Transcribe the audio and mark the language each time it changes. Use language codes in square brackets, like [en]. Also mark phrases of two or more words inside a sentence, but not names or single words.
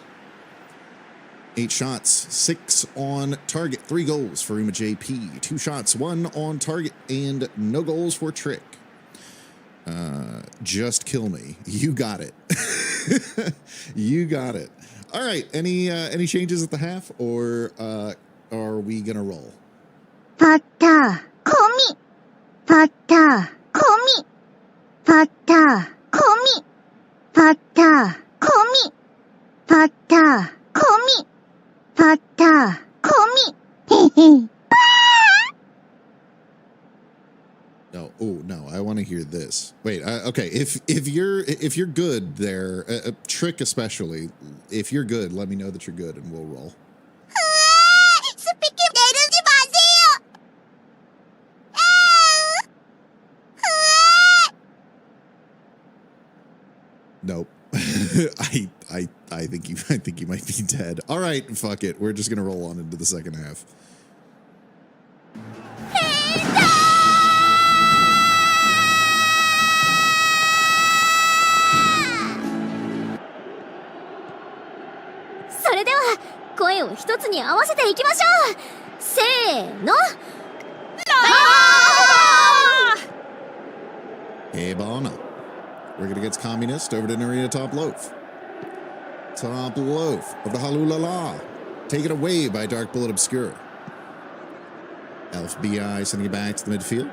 [en] 8 shots, 6 on target, 3 goals for umaJP. 2 shots, 1 on target, and no goals for Trick. Just kill me. You got it. You got it. All right. Any changes at the half, or are we gonna roll? Pata, komi. Pata, komi. Pata, komi. Pata, komi. Pata, komi. Pata, komi. No, oh no, I want to hear this. Wait, okay, if you're good there, Trick especially, if you're good, let me know that you're good and we'll roll. Nope. I think you might be dead. All right, fuck it. We're just gonna roll on into the second half. [ja] それでは声を一つに合わせていきましょう。せーの。 [en] Hey, Bono. We're gonna get Communist over to Narita Top Loaf. Top Loaf of the Halulala. Taken away by Dark Bullet Obscura. Elf BI sending it back to the midfield.